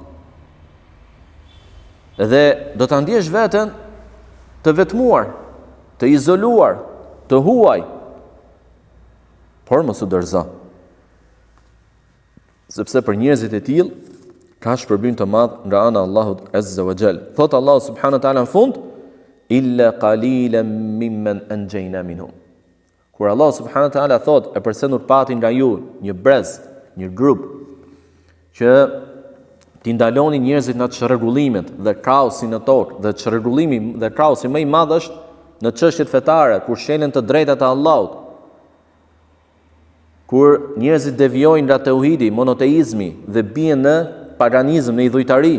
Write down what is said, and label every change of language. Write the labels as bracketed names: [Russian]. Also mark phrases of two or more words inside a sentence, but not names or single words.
[Albanian] Dhe do ta ndjesh veten të vetmuar, të izoluar, të huaj, por mos u dorëzo. Sepse për njerëzit e tillë ka shpërblim të madh nga ana e Allahut [Arabic] عز وجل. [Albanian] Thot Allahu [Arabic] سبحانه وتعالى [Albanian] në fund, [Arabic] إلا قليلا ممن أنجينا منهم. [Albanian] Kur Allah [Arabic] سبحانه وتعالى [Albanian] thot, e përse nuk patin nga ju një brez, një grup që t'i ndaloni njerëzit nga çrregullimet dhe kaosi në tokë, dhe çrregullimi dhe kaosi më i madh është në çështjet fetare, kur shelen të drejtat e Allahut, kur njerëzit devijojnë nga tauhidi, monoteizmi dhe bien në paganizëm, në idhujtari.